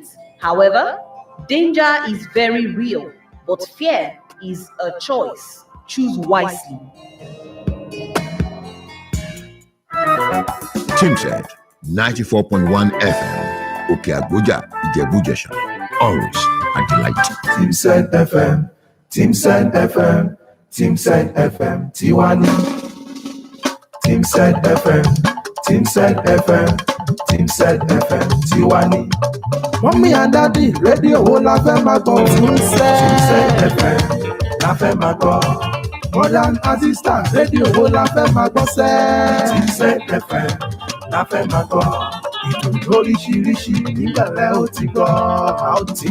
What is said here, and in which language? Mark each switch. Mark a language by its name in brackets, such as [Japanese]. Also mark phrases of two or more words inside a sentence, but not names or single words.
[English] However, danger is very real, but fear is a choice. Choose wisely. Timsed 94.1 FM. Òkè Àgbójà, Ìjẹ̀bú-Jẹ̀ṣà. Always a delight. [Yoruba] Timsed FM, Timsed FM, Timsed FM, Tiwani. Timsed FM, Timsed FM, Timsed FM, Tiwani. Mọ́mí [English] and Daddy, [Yoruba] rédíò wo la fẹ́ máa gbọ́? Timsed FM la fẹ́ máa gbọ́. [English] Modern Assistant, [Yoruba] rédíò wo la fẹ́ máa gbọ́ sẹ́? Timsed FM la fẹ́ máa gbọ́. Ìtàn lóríṣiríṣi nígbàlẹ̀ ó ti gbọ́.